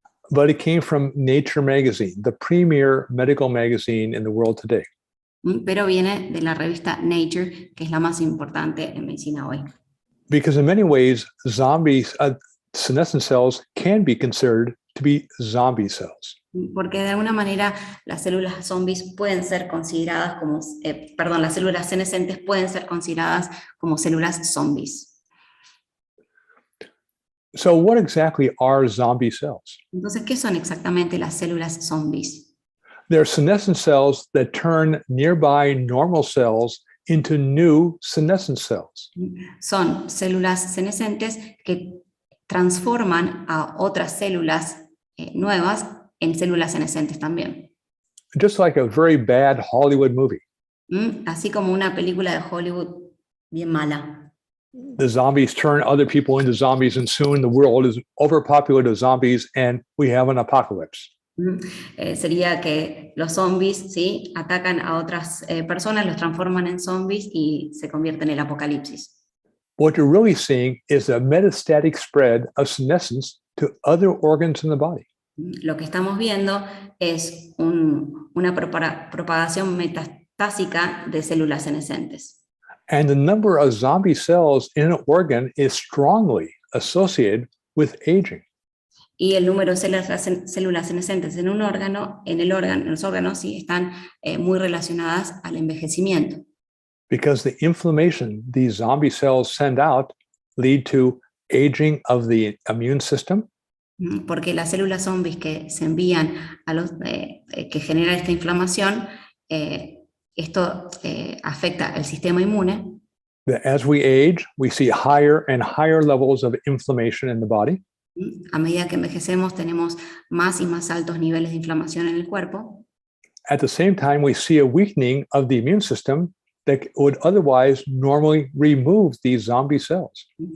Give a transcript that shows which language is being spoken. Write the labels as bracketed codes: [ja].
[en] But it came from Nature magazine, the premier medical magazine in the world today. [es] Pero viene de la revista Nature, que es la más importante en medicina hoy. [en] Because in many ways, senescent cells can be considered to be zombie cells. [es] Porque de alguna manera las células zombies pueden ser consideradas como, las células senescentes pueden ser consideradas como células zombies. [en] So what exactly are zombie cells? [es] Entonces, ¿qué son exactamente las células zombies? [en] They're senescent cells that turn nearby normal cells into new senescent cells. [es] Son células senescentes que transforman a otras células nuevas en células senescentes también. [en] Just like a very bad Hollywood movie. [es] Así como una película de Hollywood bien mala. [en] The zombies turn other people into zombies, and soon the world is overpopulated with zombies, and we have an apocalypse. [es] Sería que los zombies, ¿sí?, atacan a otras personas, los transforman en zombies y se convierte en el apocalipsis. [en] What you're really seeing is a metastatic spread of senescence to other organs in the body. [es] Lo que estamos viendo es una propagación metastásica de células senescentes. [en] And the number of zombie cells in an organ is strongly associated with aging. [es] Y el número de células senescentes en un órgano, en los órganos, sí, están muy relacionadas al envejecimiento. [en] Because the inflammation these zombie cells send out lead to aging of the immune system. [es] Porque las células zombies que se envían a los que generan esta inflamación, esto afecta el sistema inmune. [en] As we age, we see higher and higher levels of inflammation in the body. [es] A medida que envejecemos, tenemos más y más altos niveles de inflamación en el cuerpo. [en] At the same time, we see a weakening of the immune system that would otherwise normally remove these zombie cells.